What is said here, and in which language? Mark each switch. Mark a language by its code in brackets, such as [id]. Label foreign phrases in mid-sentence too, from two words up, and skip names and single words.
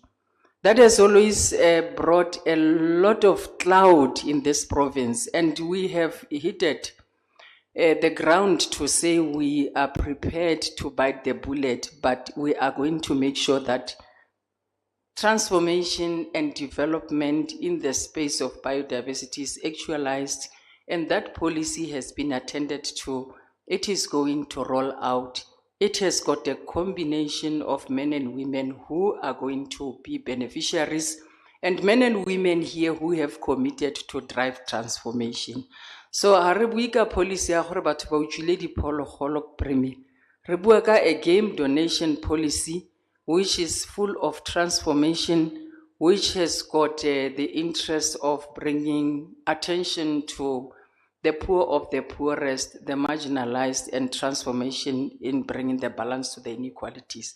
[en] That has always brought a lot of cloud in this province, and we have hit the ground to say we are prepared to bite the bullet, but we are going to make sure that transformation and development in the space of biodiversity is actualized, and that policy has been attended to. It is going to roll out. It has got a combination of men and women who are going to be beneficiaries, and men and women here who have committed to drive transformation. So, [tn] ha re bue ka policy ya gore batho ba utswile diphologolo, Premier. Re bua ka [en] a game donation policy which is full of transformation, which has got the interest of bringing attention to the poor of the poorest, the marginalized, and transformation in bringing the balance to the inequalities.